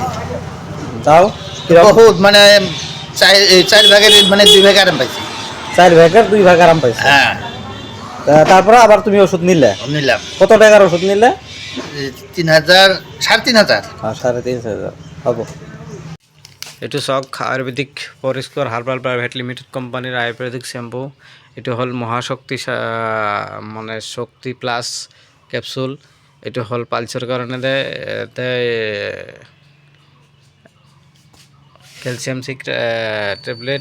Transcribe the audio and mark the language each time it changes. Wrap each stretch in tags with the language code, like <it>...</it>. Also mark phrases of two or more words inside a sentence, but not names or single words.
<bn>তাও কিরকম? বহুত মানে চার ভাগের মানে 2 ভাগ আরাম পাইছি। 4 ভাগের 2 ভাগ আরাম পাইছো। হ্যাঁ তারপরে আবার তুমি ওষুধ নিলে? নিলাম কত টাকার ওষুধ নিলে? 3,000 3,500। 3,500 হব।</bn> <as>এইটো চাওক আয়ুৰ্বেদিক পৰিষ্কাৰ হাৰ্বাল প্ৰাইভেট লিমিটেড কোম্পানীৰ আয়ুৰ্বেদিক শ্বেম্পু। এইটো হ'ল মহাশক্তি মানে শক্তি প্লাছ কেপচুল। এইটো হ'ল পালচৰ কাৰণে কেলছিয়াম চিক টেবলেট।</as>